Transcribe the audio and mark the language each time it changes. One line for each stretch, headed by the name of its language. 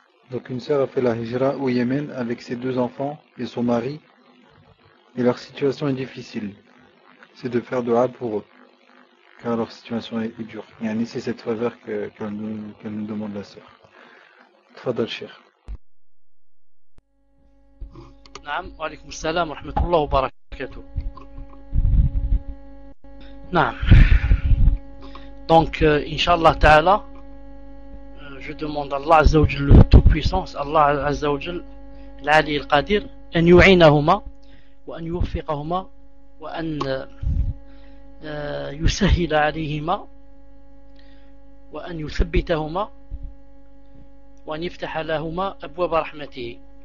French: Donc une sœur a fait la hijra au Yémen avec ses 2 enfants et son mari, et leur situation est difficile. C'est de faire dua pour eux, car leur situation est dure. Et c'est cette faveur qu'elle nous demande la sœur.
Arabic: Tfadal Cheikh. نعم وعليكم السلام ورحمة الله وبركاته. نعم.
French: Donc Inch'Allah Ta'ala, je demande à Allah Azza wa Jal, le Tout-Puissance, Allah Azza wa Jal, l'Ali al-Qadir,
Arabic: أن يعينهما وأن يوفقهما وأن يسهل عليهما وأن يثبتهما وأن يفتح لهما أبواب رحمته.